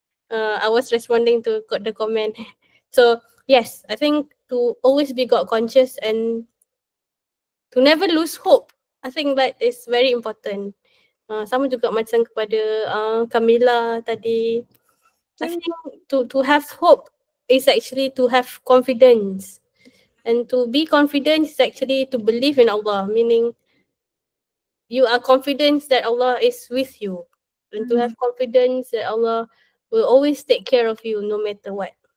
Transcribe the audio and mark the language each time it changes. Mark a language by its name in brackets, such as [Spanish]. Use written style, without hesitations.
[English] I was responding to the comment. So, yes, I think to always be God conscious and to never lose hope. I think that is very important. [Malay] Sama juga macam kepada Kamila tadi. [English] I think to have hope is actually to have confidence. And to be confident is actually to believe in Allah, meaning you are confident that Allah is with you. And to have confidence that Allah will always take care of you no matter what.